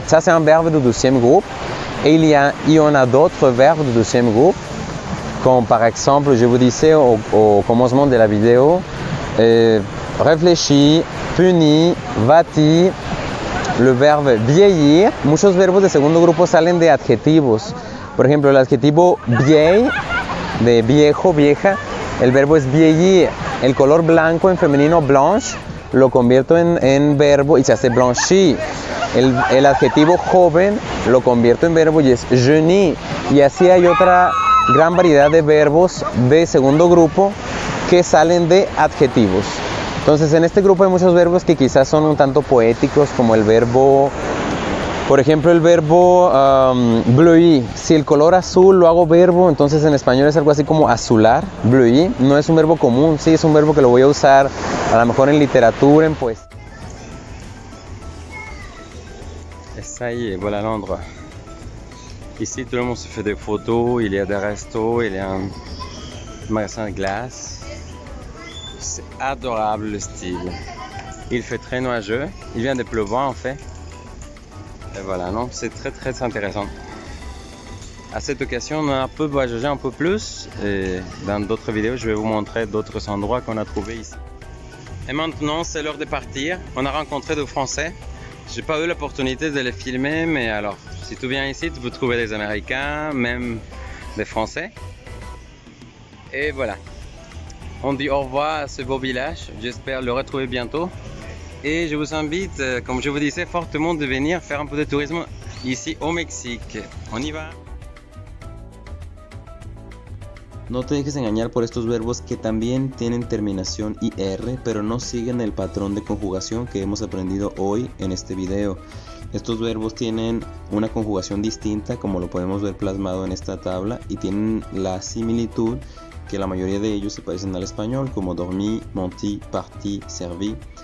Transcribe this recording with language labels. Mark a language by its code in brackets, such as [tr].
[fr] Ça, c'est un verbe du deuxième groupe. Et il y en a d'autres verbes du deuxième groupe, comme par exemple, je vous disais au commencement de la vidéo, réfléchir, punir, va-t-il, le verbe vieillir. [es] Muchos verbos de segundo grupo salen de adjetivos. Por ejemplo, el adjetivo vieil, de viejo, vieja, el verbo es vieillir. El color blanco en femenino blanche lo convierto en verbo y se hace blanchir. El adjetivo joven lo convierto en verbo y es jeunir. Y así hay otra gran variedad de verbos de segundo grupo que salen de adjetivos. Entonces en este grupo hay muchos verbos que quizás son un tanto poéticos, como el verbo Por ejemplo, el verbo bleuir. Si el color azul lo hago verbo, entonces en español es algo así como azular. Bleuir no es un verbo común, sí, es un verbo que lo voy a usar a lo mejor en literatura, en poesía. [fr] Et ça y est, voilà l'endroit. Ici, tout le monde se fait des photos, il y a des restos, il y a un magasin de glace. C'est adorable le style. Il fait très nuageux, il vient de pleuvoir en fait. Et voilà, non, c'est très intéressant. À cette occasion, on a un peu voyagé un peu plus et dans d'autres vidéos, je vais vous montrer d'autres endroits qu'on a trouvés ici. Et maintenant, c'est l'heure de partir. On a rencontré des Français. J'ai pas eu l'opportunité de les filmer, mais alors, si tu viens ici, tu peux trouver des Américains, même des Français. Et voilà. On dit au revoir à ce beau village. J'espère le retrouver bientôt. Et je vous invite, comme je vous disais, fortement de venir faire un peu de tourisme ici au Mexique. On y va. [es] No te dejes engañar por estos verbos que también tienen terminación IR, pero no siguen el patrón de conjugación que hemos aprendido hoy en este video. Estos verbos tienen una conjugación distinta, como lo podemos ver plasmado en esta tabla, y tienen la similitud que la mayoría de ellos se parecen al español, como dormir, menti, parti, servi.